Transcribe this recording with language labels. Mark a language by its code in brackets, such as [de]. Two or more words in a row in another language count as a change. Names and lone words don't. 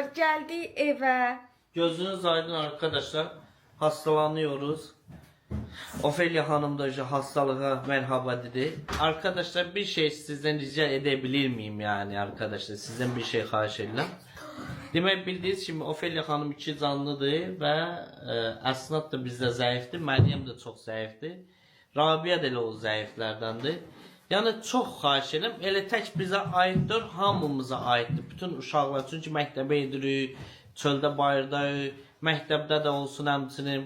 [tr] geldik eve. Gözünüz aydın arkadaşlar. Hastalanıyoruz. Ofelia Hanım da işte hastalığa merhaba dedi. Arkadaşlar bir şey sizden rica edebilir miyim yani arkadaşlar? [az] Sizden bir şey xahiş edirəm. Demək bildiğiniz kimi Ofelia Hanım iki canlıdır və Əsnad da bizdə zəifdir. Məryəm də çox zəifdir. Rabia da elə o zəiflərdəndir. Yəni çox xahiş edirəm. Elə tək bizə aiddir, hamımıza aiddir. Bütün uşaqlar çünki məktəbə edirik, çöldə bayırdayıq, məktəbdə də olsun həmçinin.